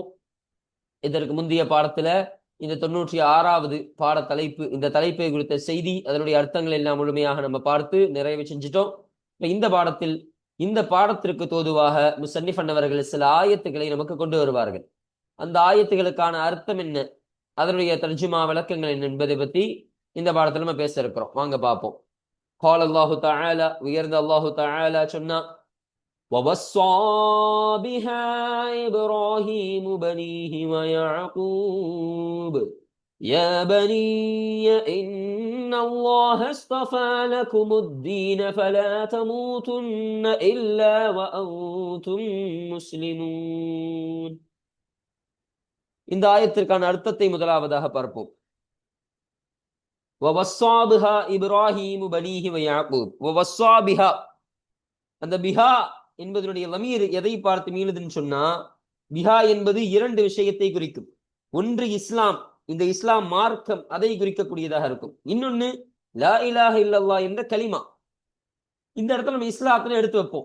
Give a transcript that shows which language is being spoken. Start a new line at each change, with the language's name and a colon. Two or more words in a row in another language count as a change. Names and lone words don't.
Tamil: இதற்கு முந்தைய பாடத்துல இந்த 96வது பாட தலைப்பு, இந்த தலைப்பை குறித்த செய்தி, அதனுடைய அர்த்தங்கள் எல்லாம் முழுமையாக நம்ம பார்த்து நிறைவு செஞ்சிட்டோம். இப்ப இந்த பாடத்தில் இந்த பாடத்திற்கு தோதுவாக முஸன்னிஃப் அன்னவர்கள் சில ஆயத்துக்களை நமக்கு கொண்டு வருவார்கள். அந்த ஆயத்துகளுக்கான அர்த்தம் என்ன, அதனுடைய தர்ஜுமா விளக்கங்கள் என்ன என்பதை பத்தி இந்த பாடத்தில் நம்ம பேச இருக்கிறோம். வாங்க பார்ப்போம்.
Arabic: قال الله تعالى,
Tamil: உயர்ந்த அல்லாஹு தஆலா சொன்னா,
Arabic: وَوَصَّى بِهَا إِبْرَاهِيمُ بَنِيهِ وَيَعْقُوبُ يَا بَنِيَّ إِنَّ اللَّهَ اصْطَفَى لَكُمُ الدِّينَ فَلَا تَمُوتُنَّ إِلَّا وَأَنْتُمْ مُسْلِمُونَ.
Tamil: இந்த ஆயத்திற்கான அர்த்தத்தை முதலாவதாக பார்ப்போம்.
Arabic: وَوَصَّى بِهَا إِبْرَاهِيمُ بَنِيهِ وَيَعْقُوبُ. وَوَصَّى بِهَا,
Tamil: அந்த பிஹா என்பதனுடைய லமீர் எதை பார்த்து மீளுதுன்னு சொன்னா, பிஹா என்பது இரண்டு விஷயத்தை குறிக்கும். ஒன்று இஸ்லாம், இந்த இஸ்லாம் மார்க்கம், அதை குறிக்கக்கூடியதாக இருக்கும். இன்னொன்னு
Arabic: لا إله إلا الله
Tamil: என்ற கலிமா. இந்த இடத்துல நம்ம இஸ்லாத்துல எடுத்து வைப்போம்.